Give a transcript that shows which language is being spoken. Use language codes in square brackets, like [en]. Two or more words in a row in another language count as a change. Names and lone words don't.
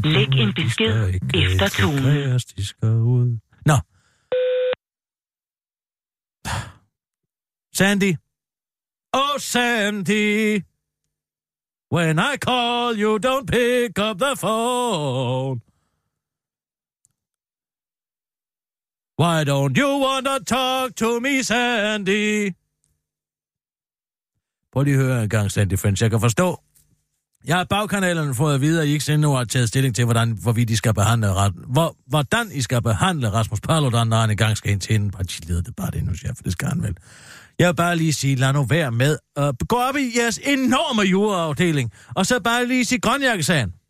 [da] Læg en besked efter tonen. Nå. Sandy. [en] Oh, Sandy. When I call, you don't pick up the phone. Why don't you want to talk to me, Sandy? [da] Prøv lige at høre en gang, Sandy French. Jeg kan forstå, Jeg har bagkanalerne fået at vide, at I ikke endnu har taget stilling til, hvorvidt I skal behandle hvordan I skal behandle Rasmus Paludan, når han engang skal ind til en partilederdebat endnu, chef, for det skal han vel. Jeg vil bare lige sige, lad nu være med at gå op i jeres enorme juraafdeling, og så bare lige sige grønjakkesagen.